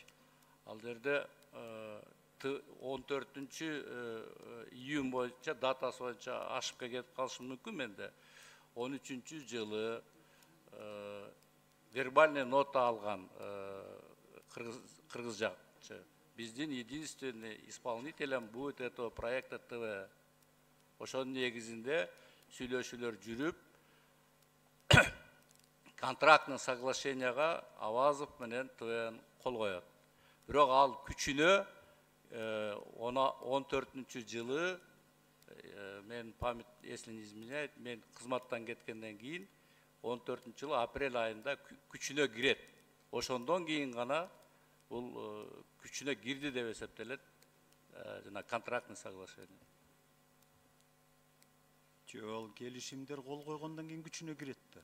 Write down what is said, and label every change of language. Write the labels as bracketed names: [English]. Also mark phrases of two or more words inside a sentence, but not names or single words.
[Kyrgyz] Ал жерде 14 июнь боюнча датасы боюнча ашып кетип калышы мүмкүн менде. 13 жылы [Russian] вербальный нота [Kyrgyz] алган кыргыз жакчы. [Russian] Биздин единственный исполнителем будет этого проекта ТВ. [Kyrgyz] Ошонун негизинде сүйлөшүүлөр жүрүп, [Russian] контрактный соглашенияга [Kyrgyz] Авазов менен ТВ кол коет. Бирок ал күчүнө 14 жылы мен [Russian] память, если не изменяет, [Kyrgyz] мен кызматтан кеткенден кийин 14 жылы апрель айында күчүнө кирет. Ошондон кийин гана бул күчүнө кирди деп эсептелет жана [Russian] контрактный соглашение. [Kyrgyz] Ал келишимдер кол койгондон кийин күчүнө кирет да.